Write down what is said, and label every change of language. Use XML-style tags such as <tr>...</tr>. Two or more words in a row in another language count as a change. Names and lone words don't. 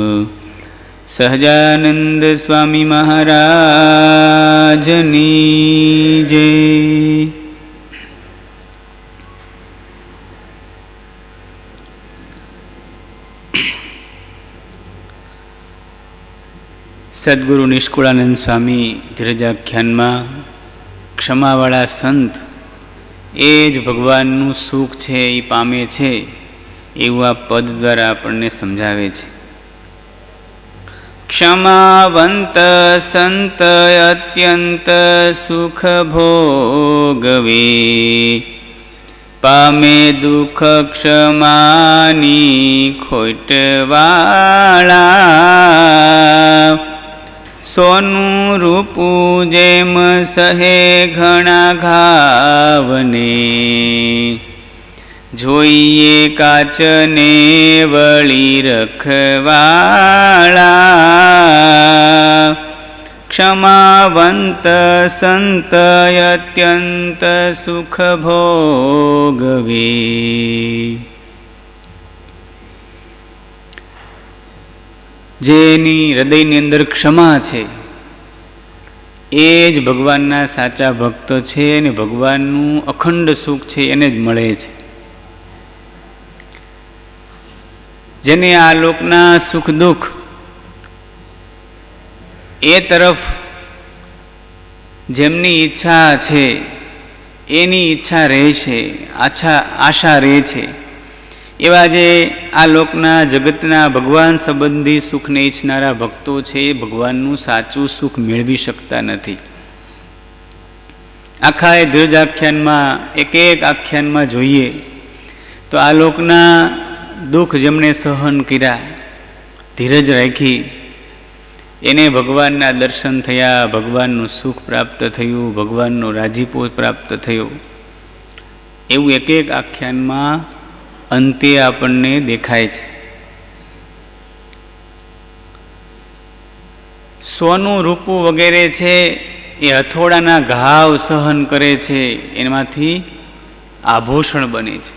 <gu>સહજાનંદ સ્વામી મહારાજની જય। સદ્ગુરુ નિષ્કુળાનંદ સ્વામી ધીરજાખ્યાન મેં ક્ષમાવાળા સંત એજ ભગવાનનુ સુખ છે એ પામે છે એવં આ પદ દ્વારા આપને સમઝાવે છે। ક્ષમાવંત સંત અત્યંત સુખ ભોગવે પામે દુખ ક્ષમાની ખોટવાળા સોનૂ રૂપૂ જેમ સહે ઘણા ઘાવને જોઈએ કાચને વળી રખવાળા ક્ષમાવંત સંત અત્યંત સુખ ભોગવે। જેની હૃદયની અંદર ક્ષમા છે એજ ભગવાનના સાચા ભક્ત છે ને ભગવાનનુ અખંડ સુખ છે એને જ મળે છે। જેને આ લોકના સુખ દુખ એ તરફ જેમની ઇચ્છા છે એની ઇચ્છા રહે છે, આશા રહે છે એવા જે આ લોકના જગતના ભગવાન સંબંધી સુખ ને ઇચ્છનારા ભક્તો છે ભગવાનનુ સાચું સુખ મેળવી શકતા નથી। આખા એ ધીરજાખ્યાન મેં એક એક આખ્યાન મેં જોઈએ તો આ લોકના દુખ જેમણે સહન કર્યા ધીરજ રાખી એને ભગવાનના દર્શન થયા, ભગવાનનુ સુખ પ્રાપ્ત થયું, ભગવાનનો રાજીપો પ્રાપ્ત થયો એવં એક એક આખ્યાન મેં અંતે આપને દેખાય છે। સોનૂ રૂપૂ વગૈરહ છે એ હથોડાના ઘાવ સહન કરે છે એમાંથી આભૂષણ બને છે।</gu>